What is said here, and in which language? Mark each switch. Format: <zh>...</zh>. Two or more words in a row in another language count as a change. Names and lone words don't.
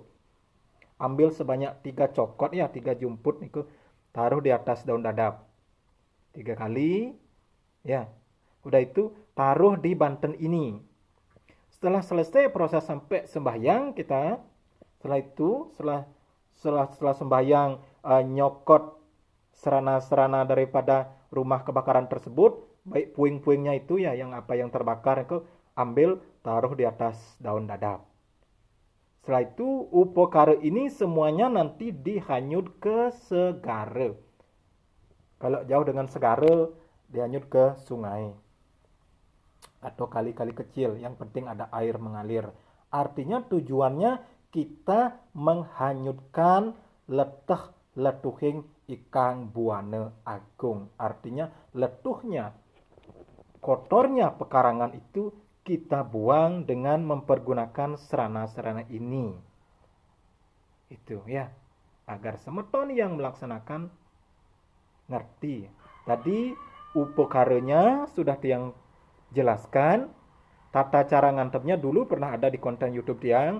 <id>Ambil sebanyak 3 cokot, ya, 3 jumput, itu taruh di atas daun dadap. 3 kali, ya. Udah itu, taruh di banten ini. Setelah selesai proses sampai sembahyang kita, setelah itu setelah sembahyang nyokot serana-serana daripada rumah kebakaran tersebut, baik puing-puingnya itu ya yang terbakar itu ambil taruh di atas daun dadap. Setelah itu upakara ini semuanya nanti dihanyut ke segara. Kalau jauh dengan segara dihanyut ke sungai atau kali-kali kecil, yang penting ada air mengalir. Artinya tujuannya kita menghanyutkan</id> <kaw>letuhing ikang buana agung.</kaw> <id>Artinya letuhnya, kotornya pekarangan itu kita buang dengan mempergunakan serana-serana ini. Itu ya, agar semeton yang melaksanakan ngerti. Tadi upakaranya sudah tiang jelaskan, tata cara ngantepnya dulu pernah ada di konten YouTube tiang.</id>